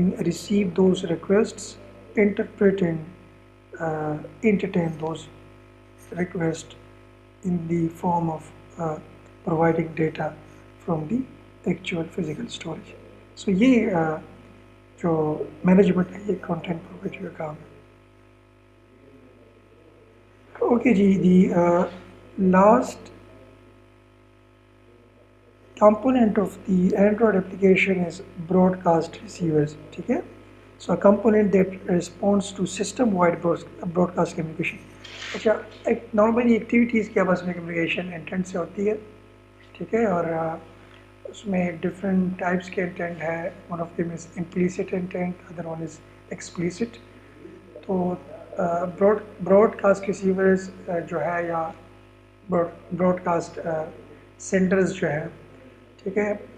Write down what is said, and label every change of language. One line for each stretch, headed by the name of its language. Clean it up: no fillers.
English: receive those requests, interpret and entertain those requests in the form of providing data from the actual physical storage.
Urdu: So یہ جو management ہے یہ content provider کا کام ہے. Okay جی.
English: the last component of the Android application is broadcast receivers,
Urdu: ٹھیک ہے.
English: So a component that responds to system-wide broadcast communication.
Urdu: اچھا، ایک نارملی ایکٹیویٹیز کے آپس میں کمیونیکیشن انٹینٹ سے ہوتی ہے، ٹھیک ہے. اور اس میں ڈفرینٹ ٹائپس کے انٹینٹ ہے.
English: One of them is implicit intent, other one is explicit.
Urdu: تو براڈ کاسٹ ریسیورز جو ہے یا براڈ کاسٹ سینڈرز جو ہے، ٹھیک ہے.